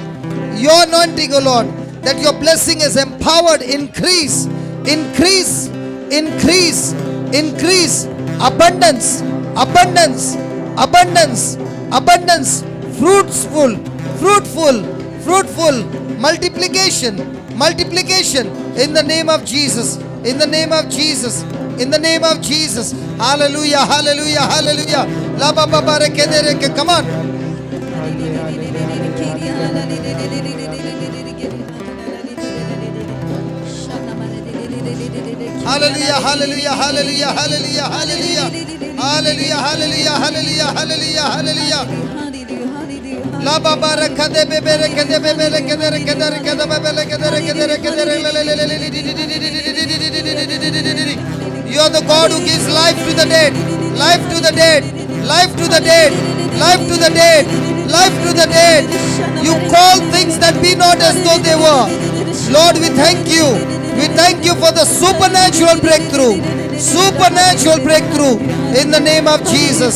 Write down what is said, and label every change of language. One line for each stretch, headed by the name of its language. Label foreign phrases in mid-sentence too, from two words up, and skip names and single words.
English: Your anointing, O Lord, that your blessing is empowered, increase, increase, increase, increase, abundance, abundance, abundance, abundance, fruitful, fruitful, fruitful, multiplication, multiplication in the name of Jesus, in the name of Jesus, in the name of Jesus. Hallelujah, hallelujah, hallelujah. La ba ba ba re ke de re ke. Come on. Hallelujah, hallelujah, hallelujah, hallelujah, hallelujah, hallelujah, hallelujah, hallelujah, hallelujah, hallelujah. La ba ba re ke de be be re ke de be be re ke de re ke de re ke de be be re ke de re ke de re ke de re le le le le le. You are the God who gives life to the dead, life to the dead, life to the dead, life to the dead, life to the dead. You call things that be not as though they were. Lord, we thank you. We thank you for the supernatural breakthrough. Supernatural breakthrough in the name of Jesus.